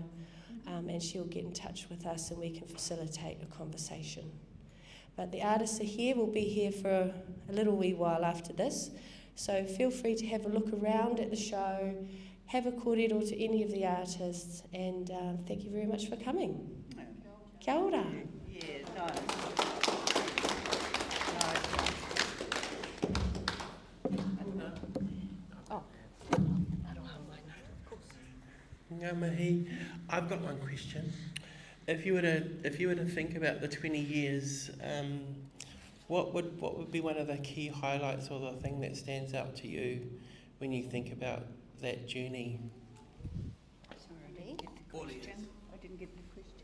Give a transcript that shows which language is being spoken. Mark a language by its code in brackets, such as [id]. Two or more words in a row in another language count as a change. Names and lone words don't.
[en] And she'll get in touch with us and we can facilitate a conversation. But the artists are here, we'll be here for a little wee while after this, so feel free to have a look around at the show, have a kōrero to any of the artists, and thank you very much for coming. [mi] Kia ora. [en] Yeah, nice. [mi] Ngā mihi, [en] I've got one question. If you were to think about the 20 years, what would be one of the key highlights or the thing that stands out to you when you think about that journey? Sorry, I didn't get the question.